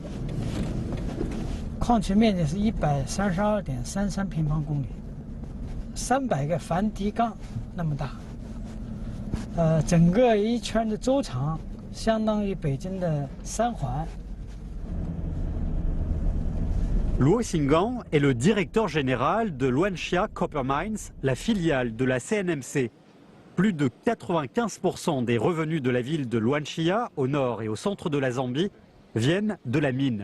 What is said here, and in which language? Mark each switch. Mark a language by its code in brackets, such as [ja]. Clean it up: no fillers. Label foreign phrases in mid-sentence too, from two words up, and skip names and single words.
[zh] 矿区面积是132.33平方公里 300个帆底港那么大，整个一圈的周长相当于北京的3环。 [fr] Luo Xinggang est le directeur général de Luanxia Copper Mines, la filiale de la CNMC. Plus de 95% des revenus de la ville de Luanxia, au nord et au centre de la Zambie, viennent de la mine.